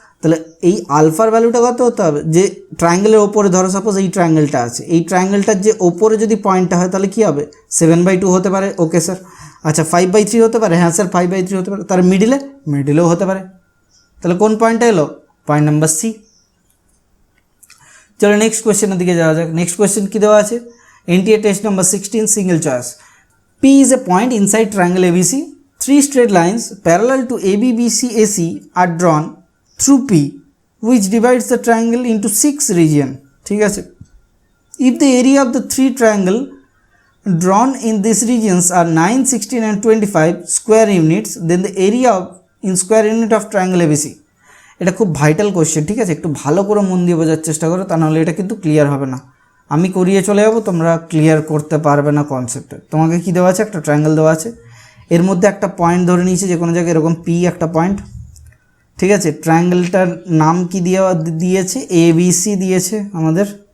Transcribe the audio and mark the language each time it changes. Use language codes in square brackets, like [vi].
[bn] তাহলে এই আলফার ভ্যালুটা কত হতে হবে, যে ট্রায়াঙ্গেলের ওপরে ধরো সাপোজ এই ট্রায়াঙ্গেলটা আছে, এই ট্রায়াঙ্গেলটার যে ওপরে যদি পয়েন্টটা হয় তাহলে কি হবে 7/2 হতে পারে। Okay sir. আচ্ছা 5/3 হতে পারে, হ্যাঁ স্যার 5/3 হতে পারে। তার মিডিলেও হতে পারে। তাহলে কোন পয়েন্টটা এলো, পয়েন্ট নাম্বার সি। চলো নেক্সট কোয়েশ্চেনের দিকে যাওয়া যাক। নেক্সট কোয়েশ্চেন কি দেওয়া আছে, NTA test number 16 single choice. [en] P is a point inside triangle ABC. 3 straight lines parallel to AB, BC, AC are drawn through P, which divides the triangle into 6 regions. [bn] ঠিক আছে, [en] if the area of the 3 triangle drawn in these regions are 9, 16 and 25 square units, then the area in square unit of triangle ABC. [bn] এটা খুব vital question. ঠিক আছে, একটু ভালো করে মন দিয়ে বোঝার চেষ্টা করো, তা নাহলে এটা কিন্তু ক্লিয়ার হবে না। আমি করিয়ে চলে যাবো, তোমরা ক্লিয়ার করতে পারবে না কনসেপ্টে। তোমাকে কি দেওয়া আছে, একটা ট্রায়াঙ্গেল দেওয়া আছে, এর মধ্যে একটা পয়েন্ট ধরে নিয়েছে যে কোনো জায়গায় এরকম পি একটা পয়েন্ট। ঠিক আছে, ট্রায়াঙ্গেলটার নাম কি দিয়েছে ABC দিয়েছে আমাদের।